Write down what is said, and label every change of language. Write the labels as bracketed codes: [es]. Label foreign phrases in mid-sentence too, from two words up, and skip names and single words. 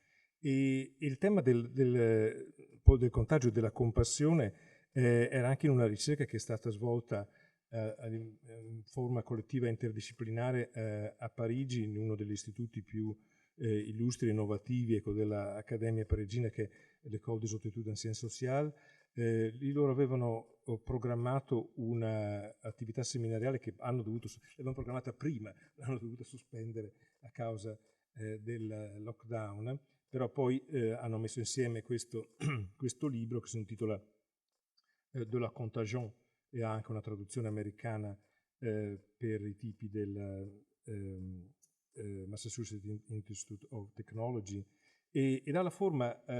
[it] E il tema del contagio e della compassione era anche in una ricerca che è stata svolta in forma collettiva e interdisciplinare a Parigi, in uno degli istituti più illustri e innovativi, ecco, dell'Accademia parigina, che è l'École des études en sciences sociales. Lì loro avevano programmato un'attività seminariale che l'avevano programmata prima, l'hanno dovuta sospendere a causa del lockdown, però poi hanno messo insieme questo libro che si intitola De la Contagion, e ha anche una traduzione americana per i tipi del Massachusetts Institute of Technology, e dà la forma